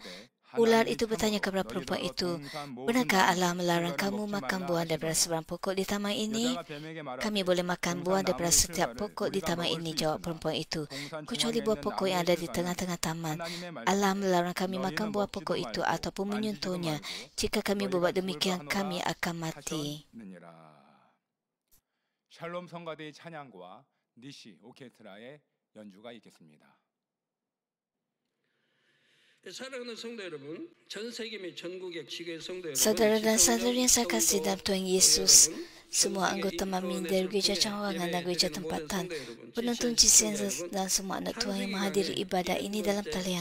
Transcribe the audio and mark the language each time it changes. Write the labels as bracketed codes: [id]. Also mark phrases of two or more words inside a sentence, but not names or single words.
[ms] Ular itu bertanya kepada perempuan itu, "Benarkah Allah melarang kamu makan buah daripada sebarang pokok di taman ini?" "Kami boleh makan buah daripada setiap pokok di taman ini," jawab perempuan itu, "kecuali buah pokok yang ada di tengah-tengah taman. Allah melarang kami makan buah pokok itu ataupun menyentuhnya. Jika kami berbuat demikian, kami akan mati." [ko] 샬롬 성가대의 찬양과 니시 오케스트라의 연주가 있겠습니다. [ms] Saudara dan saudari yang saya kasih dalam Tuhan Yesus, semua anggota Mami dari Gereja Cawangan dan Gereja Tempatan, penonton GCN dan semua anak Tuhan yang menghadiri ibadah ini dalam talian.